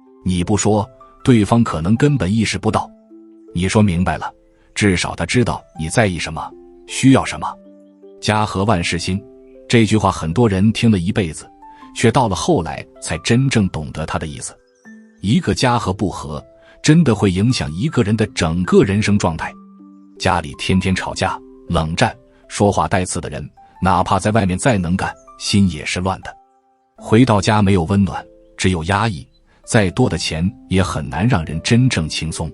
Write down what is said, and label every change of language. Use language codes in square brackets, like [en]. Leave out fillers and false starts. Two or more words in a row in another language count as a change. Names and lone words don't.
[zh] 你不說，對方可能根本意識不到。你說明白了，至少他知道你在意什麼，需要什么。家和萬事興，這句話很多人聽了一輩子，卻到了後來才真正懂得它的意思。一個家和不和，真的會影響一個人的整個人生狀態。家裡天天吵架、冷戰、說話帶刺的人，哪怕在外面再能幹，心也是亂的。回到家沒有溫暖，只有壓抑，再多的錢也很難讓人真正輕鬆。